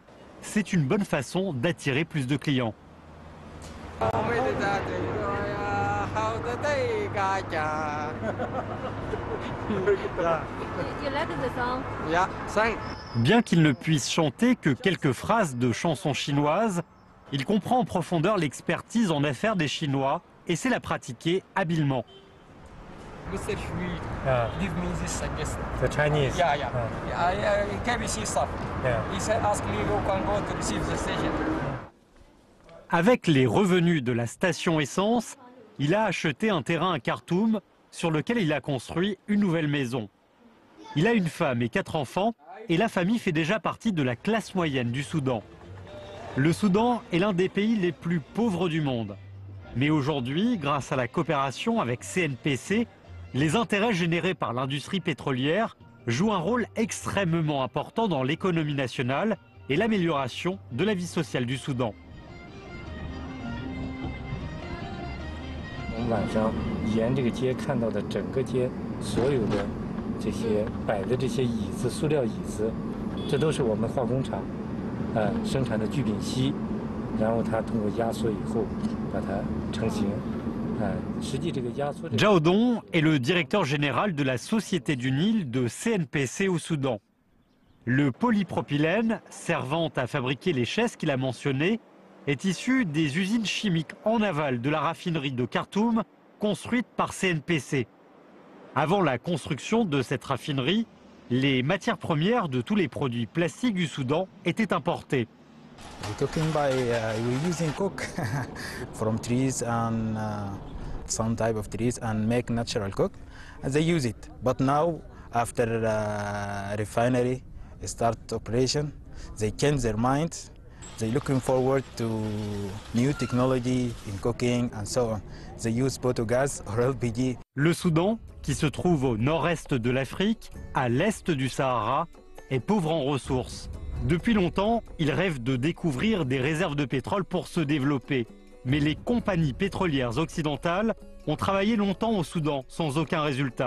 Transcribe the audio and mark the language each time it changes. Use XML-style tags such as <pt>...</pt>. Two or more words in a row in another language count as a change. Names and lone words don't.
<fr>C'est une bonne façon d'attirer plus de clients. Bien qu'il ne puisse chanter que quelques phrases de chansons chinoises, il comprend en profondeur l'expertise en affaires des Chinois et sait la pratiquer habilement.</fr> <en>Mr. Hui, give me this suggestion. The Chinese? Yeah. I KBC stuff. Yeah. He said, ask me, you can go to receive the station.</en> <fr>Avec les revenus de la station essence, il a acheté un terrain à Khartoum sur lequel il a construit une nouvelle maison. Il a une femme et 4 enfants et la famille fait déjà partie de la classe moyenne du Soudan. Le Soudan est l'un des pays les plus pauvres du monde. Mais aujourd'hui, grâce à la coopération avec CNPC, les intérêts générés par l'industrie pétrolière jouent un rôle extrêmement important dans l'économie nationale et l'amélioration de la vie sociale du Soudan.</fr> <zh>我们晚上沿这个街看到的整个街所有的这些摆的这些椅子、塑料椅子，这都是我们化工厂生产的聚丙烯，然后它通过压缩以后把它成型。</zh> <fr>Zhao Dong est le directeur général de la Société du Nil de CNPC au Soudan. Le polypropylène, servant à fabriquer les chaises qu'il a mentionnées, est issu des usines chimiques en aval de la raffinerie de Khartoum, construite par CNPC. Avant la construction de cette raffinerie, les matières premières de tous les produits plastiques du Soudan étaient importées.</fr> <en>We're using coke from trees and some type of trees and make natural coke, and they use it. But now, after refinery start operation, they change their minds. They're looking forward to new technology in cooking and so on. They use biogas or LPG.</en> <fr>Le Soudan, qui se trouve au nord-est de l'Afrique, à l'est du Sahara, est pauvre en ressources. Depuis longtemps, ils rêvent de découvrir des réserves de pétrole pour se développer. Mais les compagnies pétrolières occidentales ont travaillé longtemps au Soudan sans aucun résultat.</fr>